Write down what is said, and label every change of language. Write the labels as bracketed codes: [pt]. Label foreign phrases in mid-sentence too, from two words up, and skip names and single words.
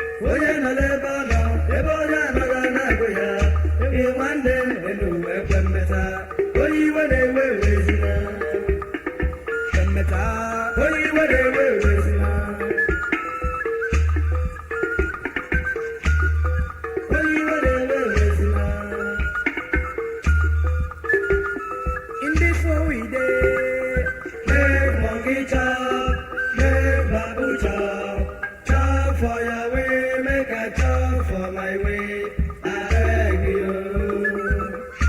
[ig] Onye nọ n'ebe ọ nọ, ebe onye anaghị ana-agụ ya. Ị nwanne m, enu ekwe mmeta. Onye iwe na-ewe ewezina. Emeka, onye iwe na-ewe ewezina. Onye iwe na-ewe ewezina. [pcm] In this world we dey, make monkey chop, make babu chop. Chop for your way, make I chop for my way. I beg you.